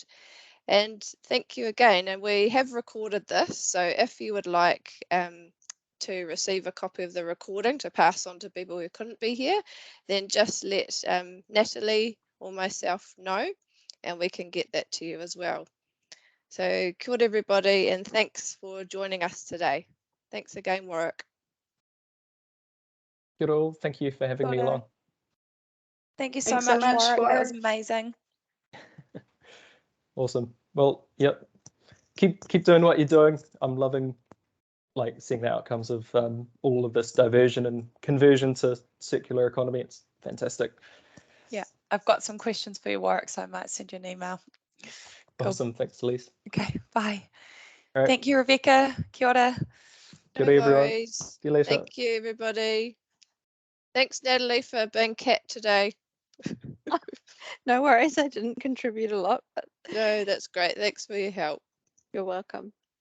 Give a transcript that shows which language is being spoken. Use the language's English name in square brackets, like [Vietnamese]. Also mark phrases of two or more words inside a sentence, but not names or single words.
[English] And thank you again. And we have recorded this, so if you would like to receive a copy of the recording to pass on to people who couldn't be here, then just let Natalie or myself know, and we can get that to you as well. So [Māori] kia ora [English] everybody, and thanks for joining us today. Thanks again, Warwick. Good all. Thank you for having me [Māori] Kia ora. [English] along. Thank you so Thanks so much, much, Warwick. That was Warwick. amazing. Awesome. Well, yep. Keep doing what you're doing. I'm loving seeing the outcomes of all of this diversion and conversion to circular economy. It's fantastic. Yeah, I've got some questions for you, Warwick, so I might send you an email. Cool. Awesome. Thanks, Elise. Okay, bye. All right. Thank you, Rebecca. [Māori] Kia ora. [English] Good No day, everyone. worries. See you later. Thank you, everybody. Thanks, Natalie, for being cat today. No worries, I didn't contribute a lot, but No, that's great. Thanks for your help. you're welcome.